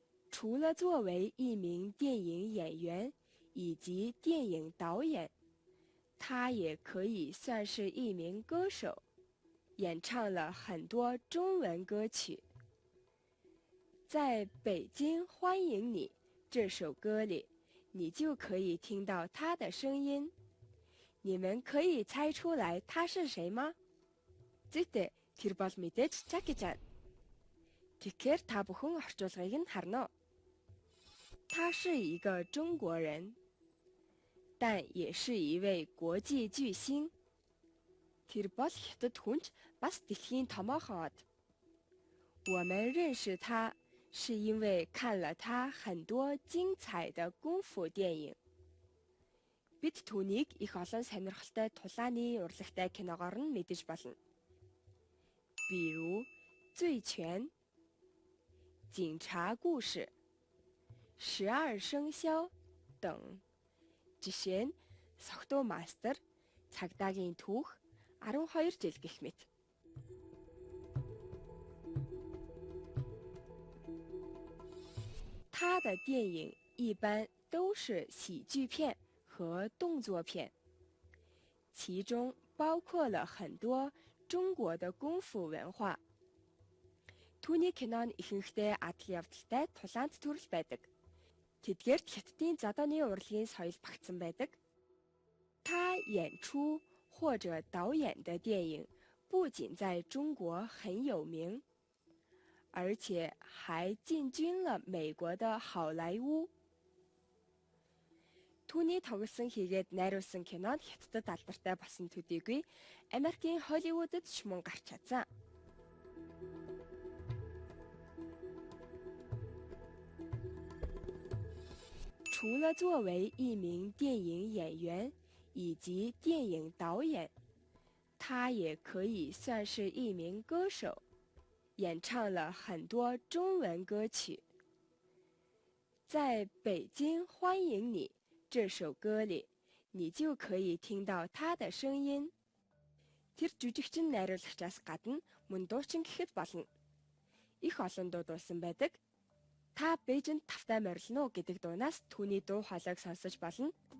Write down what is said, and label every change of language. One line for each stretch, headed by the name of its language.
Chinese: 除了作为一名电影演员以及电影导演，他也可以算是一名歌手，演唱了很多中文歌曲。在北京欢迎你这首歌里，你就可以听到他的声音。你们可以猜出来他是谁吗？
Mongolian: Зүйтэй, тэр бол мэдээж Jackie Chan. Тэгэхээр та бүхэн орчуулгыг нь харна уу?
Chinese: 他是一个中国人，但也是一位国际巨星。
Mongolian: Тэр бол хятад хүн ч бас дэлхийн томоохон од.
Chinese: 我们认识他是因为看了他很多精彩的功夫电影。
Mongolian: Бид түүнийг их олон сонирхолтой тулааны урлагтай киногоор нь мэдэж болно.
Chinese: 比如《醉拳》、《警察故事》、12生肖等。
Mongolian: Жишээ нь Согтуу мастер, Цагдаагийн түүх, 12 жил гэх мэт.
Chinese: 他的电影一般都是喜剧片和动作片，其中包括了很多中国的功夫文化。
Mongolian: Түүний кинон ихэнхдээ адал явдалтай тулаанд төрөл байдаг. Тэдгээрт хятадын задооны урлагийн соёл багтсан байдаг.
Chinese: 他演出或者导演的电影不仅在中国很有名，而且还进军了美国的好莱坞。
Mongolian: Түүний тоглосон хийгээд найруулсан кинод хятадд алдартай болсон төдийгүй Америкийн Холливуудад ч мөн гарч чадсан.
Chinese: 除了作为一名电影演员以及电影导演，他也可以算是一名歌手，演唱了很多中文歌曲。在北京欢迎你这首歌里，你就可以听到他的声音。
Mongolian: Тэр жүжигчин найруулагчаас гадна мөн дуучин гэхэд болно. Их олон дуу дуусан байдаг. Та Бээжинд тавтай морилно уу гэдэг дуунаас түүний дуу хоолойг сонсож болно.